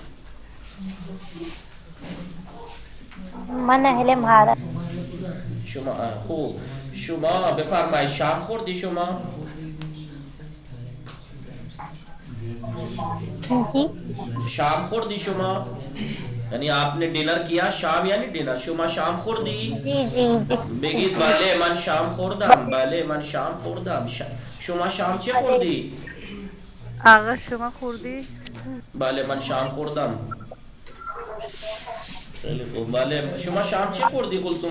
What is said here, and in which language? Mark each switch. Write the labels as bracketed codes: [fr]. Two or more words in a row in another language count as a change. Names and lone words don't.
[fa] من اهل مهارت. شما خوب. شما بفرمایید شام خوردی شما؟ [ur] جی [fa] شام خوردی شما؟ [ur] یعنی آپ نے ڈنر کیا؟ شام یعنی ڈنر. [fa] شما شام خوردی؟ [ur] جی جی جی. [fa] بگید بله من شام خوردم. بله من شام خوردم. شما شام چه خوردی؟ آقا شما خوردی؟ بله من شام خوردم. خیلی خوب. بله شما شام چه خوردی کلثوم